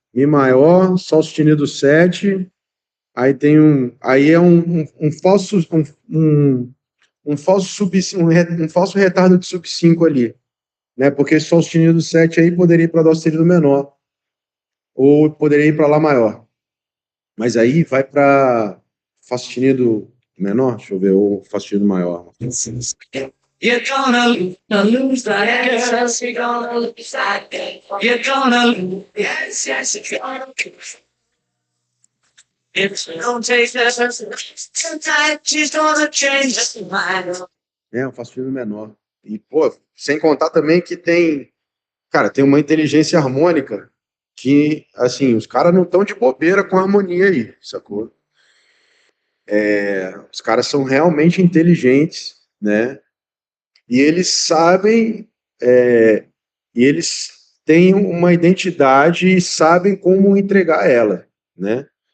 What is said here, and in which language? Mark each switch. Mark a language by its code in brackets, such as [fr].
[pt] Mi maior, Sol sustenido 7, aí tem aí é um falso, um falso um falso retardo de sub 5 ali, né? Porque Sol sustenido 7 aí poderia ir para Dó sustenido menor, ou poderia ir para Lá maior. Mas aí vai para Fá sustenido menor, deixa eu ver, ou Fá sustenido maior. [en] You're gonna lose that yes, you're gonna lose that you're gonna lose, yes, you're gonna lose. If you don't take that tonight, she's gonna change her mind. [pt] É, um Fá sustenido menor. E, pô, sem contar também que tem, cara, tem uma inteligência harmônica que, assim, os caras não estão de bobeira com a harmonia aí, sacou? Os caras são realmente inteligentes, né? E eles sabem, e eles têm uma identidade e sabem como entregar ela, né?